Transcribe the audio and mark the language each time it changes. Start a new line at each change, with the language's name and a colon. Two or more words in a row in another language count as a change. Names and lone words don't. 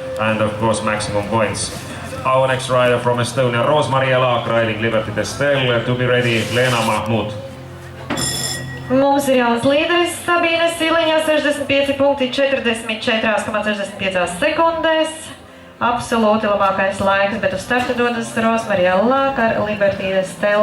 English: and of course maximum points. Our next rider from Estonia, Roos-Maria Laak, riding Liberty Testel. To be ready, Lena Mahmud.
Latvian: Mums ir jauns līderis Sabīne Siliņa, 65 punkti 44,65 sekundēs. Absolūti labākais laiks, bet uz starta dodas Roos-Maria Laak ar Liberty Testel.